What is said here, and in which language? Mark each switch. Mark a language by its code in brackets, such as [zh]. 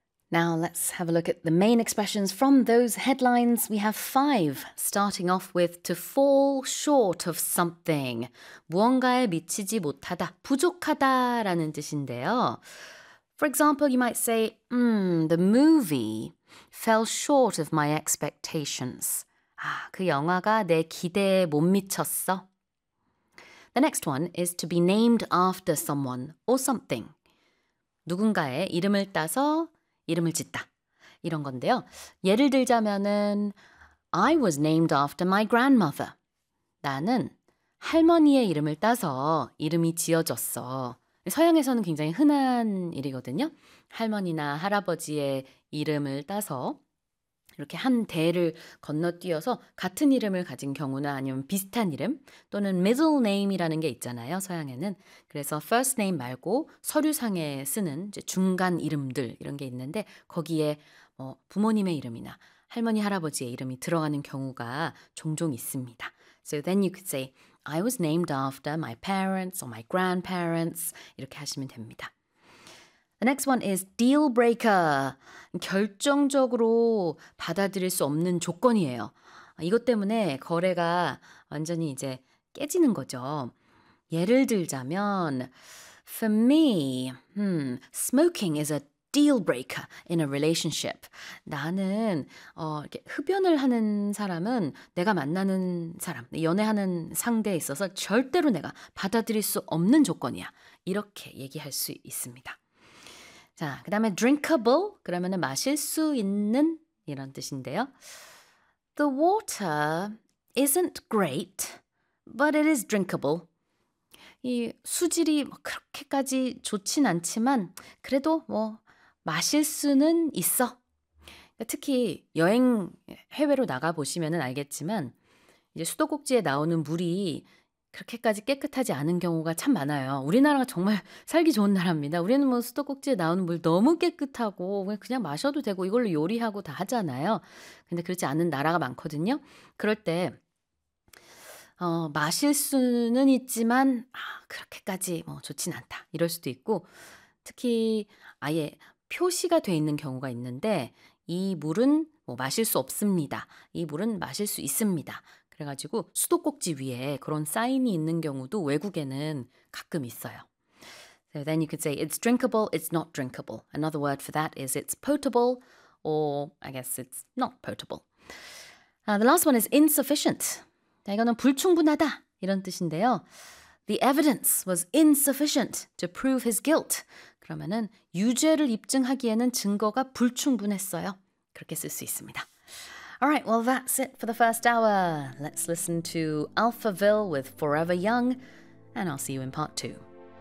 [en] Now let's have a look at the main expressions from those headlines. We have five, starting off with to fall short of something. [ko] 무언가에 미치지 못하다, 부족하다라는 뜻인데요. [en] For example, you might say, the movie fell short of my expectations. [ko] 아, 그 영화가 내 기대에 못 미쳤어. [en] The next one is to be named after someone or something. [ko] 누군가의 이름을 따서 이름을 짓다. 이런 건데요. 예를 들자면은 [en] I was named after my grandmother. [ko] 나는 할머니의 이름을 따서 이름이 지어졌어. 서양에서는 굉장히 흔한 일이거든요. 할머니나 할아버지의 이름을 따서 이렇게 한 대를 건너뛰어서 같은 이름을 가진 경우나 아니면 비슷한 이름 또는 middle name이라는 게 있잖아요, 서양에는. 그래서 first name 말고 서류상에 쓰는 이제 중간 이름들 이런 게 있는데 거기에 뭐 부모님의 이름이나 할머니, 할아버지의 이름이 들어가는 경우가 종종 있습니다. [en] So then you could say, I was named after my parents or my grandparents. [ko] 이렇게 하시면 됩니다. [en] The next one is deal breaker. [ko] 결정적으로 받아들일 수 없는 조건이에요. 이것 때문에 거래가 완전히 이제 깨지는 거죠. 예를 들자면, [en] for me, smoking is a deal breaker in a relationship. [ko] 나는 이렇게 흡연을 하는 사람은 내가 만나는 사람, 연애하는 상대에 있어서 절대로 내가 받아들일 수 없는 조건이야. 이렇게 얘기할 수 있습니다. 자, 그 다음에 drinkable, 그러면은 마실 수 있는 이런 뜻인데요. [en] The water isn't great, but it is drinkable. [ko] 이 수질이 그렇게까지 좋진 않지만 그래도 뭐 마실 수는 있어. 특히 여행 해외로 나가보시면은 알겠지만 이제 수도꼭지에 나오는 물이 그렇게까지 깨끗하지 않은 경우가 참 많아요. 우리나라가 정말 살기 좋은 나라입니다. 우리는 뭐 수도꼭지에 나오는 물 너무 깨끗하고 그냥 마셔도 되고 이걸로 요리하고 다 하잖아요. 근데 그렇지 않은 나라가 많거든요. 그럴 때 마실 수는 있지만 그렇게까지 뭐 좋진 않다 이럴 수도 있고 특히 아예 표시가 돼 있는 경우가 있는데 이 물은 뭐 마실 수 없습니다. 이 물은 마실 수 있습니다. 그래가지고 수도꼭지 위에 그런 사인이 있는 경우도 외국에는 가끔 있어요. [en] So then you could say it's drinkable, it's not drinkable. Another word for that is it's potable or I guess it's not potable. The last one is insufficient. [ko] 자, 이거는 불충분하다 이런 뜻인데요. [en] The evidence was insufficient to prove his guilt. [ko] 그러면은 유죄를 입증하기에는 증거가 불충분했어요. 그렇게 쓸 수 있습니다. [en] Alright, well that's it for the first hour. Let's listen to Alphaville with Forever Young, and I'll see you in part two.